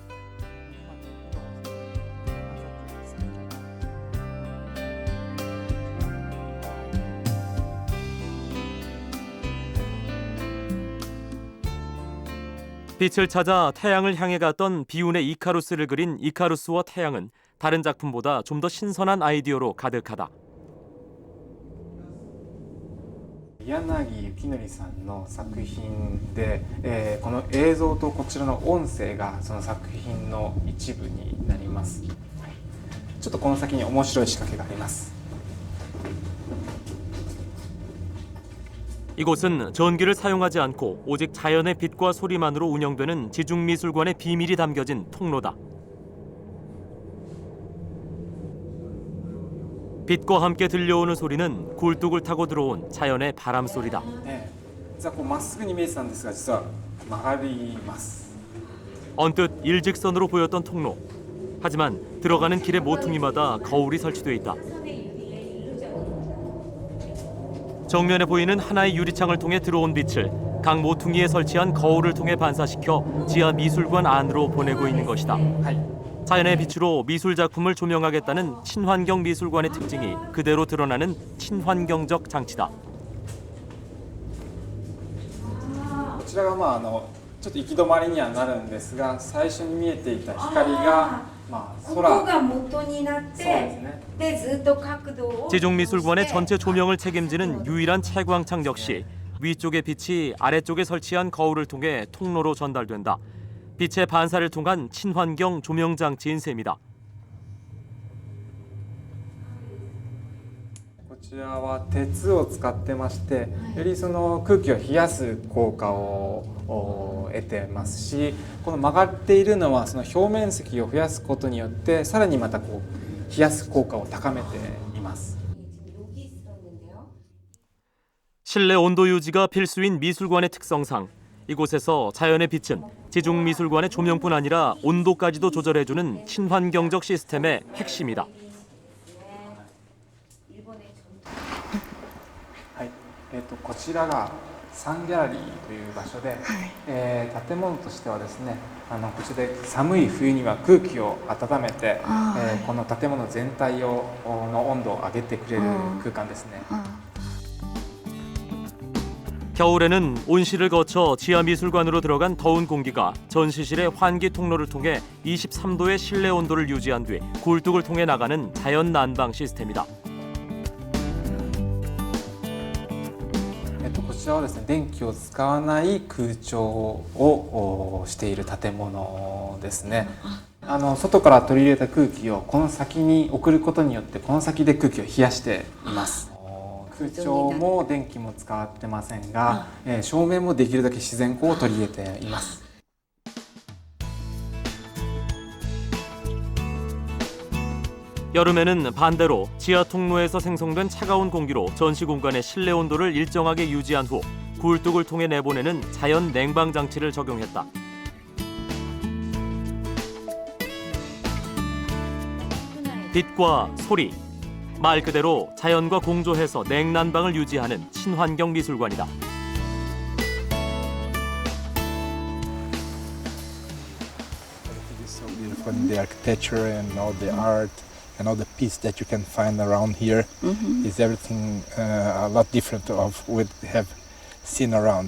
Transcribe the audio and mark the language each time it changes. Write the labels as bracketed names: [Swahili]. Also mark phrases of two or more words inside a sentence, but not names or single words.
[Korean] 빛을 찾아 태양을 향해 갔던 비운의 이카루스를 그린 이카루스와 태양은 다른 작품보다 좀 더 신선한 아이디어로 가득하다. [Japanese] 柳ゆきのりさんの作品で、この映像とこちらの音声がその作品の一部になります。ちょっとこの先に面白い仕掛けがあります。 [Korean] 이곳은 전기를 사용하지 않고 오직 자연의 빛과 소리만으로 운영되는 지중미술관의 비밀이 담겨진 통로다. 빛과 함께 들려오는 소리는 굴뚝을 타고 들어온 자연의 바람 소리다. [Japanese] 実はこうまっすぐに見えてたんですが実は曲がります。 [Korean] 언뜻 일직선으로 보였던 통로. 하지만 들어가는 길의 모퉁이마다 거울이 설치돼 있다. 정면에 보이는 하나의 유리창을 통해 들어온 빛을 각 모퉁이에 설치한 거울을 통해 반사시켜 지하 미술관 안으로 보내고 있는 것이다. 자연의 빛으로 미술 작품을 조명하겠다는 친환경 미술관의 특징이 그대로 드러나는 친환경적 장치다. [Japanese] こちらがちょっと行き止まりにはなるんですが、最初に見えていた光が空。ここが元になって、でずっと角度を [Korean] 지중미술관의 전체 조명을 책임지는 유일한 채광창 역시 위쪽의 빛이 아래쪽에 설치한 거울을 통해 통로로 전달된다. 빛의 반사를 통한 친환경 조명 장치인 셈이다. [Japanese] こちらは鉄を使ってまして、よりその空気を冷やす効果を得てますし、この曲がっているのはその表面積を増やすことによってさらにまたこう冷やす効果を高めています。 [Korean] 실내 온도 유지가 필수인 미술관의 특성상 이곳에서 자연의 빛은 지중미술관의 조명뿐 아니라 온도까지도 조절해주는 친환경적 시스템의 핵심이다. [Japanese] はい、こちらがサンギャラリーという場所で、建物としてはですね、こちらで寒い冬には空気を温めて、この建物全体の温度を上げてくれる空間ですね。 [Korean] 겨울에는 온실을 거쳐 지하미술관으로 들어간 더운 공기가 전시실의 환기 통로를 통해 23도의 실내 온도를 유지한 뒤 굴뚝을 통해 나가는 자연 난방 시스템이다. [Japanese] こちらはですね、電気を使わない空調をしている建物ですね。外から取り入れた空気をこの先に送ることによってこの先で空気を冷やしています。空調も電気も使ってませんが、照明もできるだけ自然光を取り入れています。 [Korean] 여름에는 반대로 지하 통로에서 생성된 차가운 공기로 전시 공간의 실내 온도를 일정하게 유지한 후 굴뚝을 통해 내보내는 자연 냉방 장치를 적용했다. 빛과 소리, 말 그대로 자연과 공조해서 냉난방을 유지하는 친환경 미술관이다. [English] It's so beautiful, the architecture and all the art and all the piece that you can find around here is everything a lot different of what we have seen around.